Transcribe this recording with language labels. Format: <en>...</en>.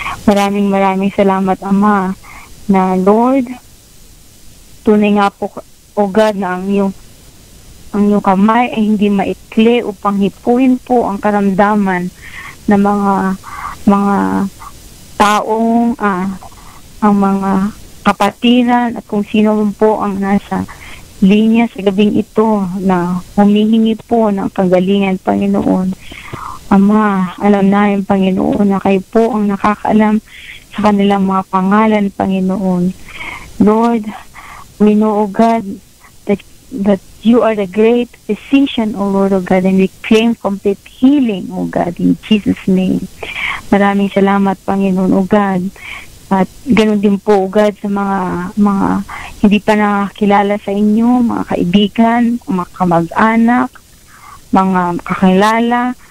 <tl>Maraming salamat, Ama, na Lord, tunay nga po, O God, na ang iyong kamay ay hindi maikli upang hipuin po ang karamdaman ng mga taong ang mga kapatiran at kung sino po ang nasa linya sa gabing ito na humihingi po ng kagalingan, Panginoon. Ama, alam namin, Panginoon, na kayo po ang nakakaalam sa kanilang mga pangalan, Panginoon.</tl> <en>Lord, we know, O God, that you are the great physician, O Lord, O God, and we claim complete healing, O God, in Jesus' name.</en> <tl>Maraming salamat, Panginoon, O God. At ganoon din po, O God, sa mga hindi pa nakakilala sa inyo, mga kaibigan, mga kamag-anak, mga kakilala.</tl>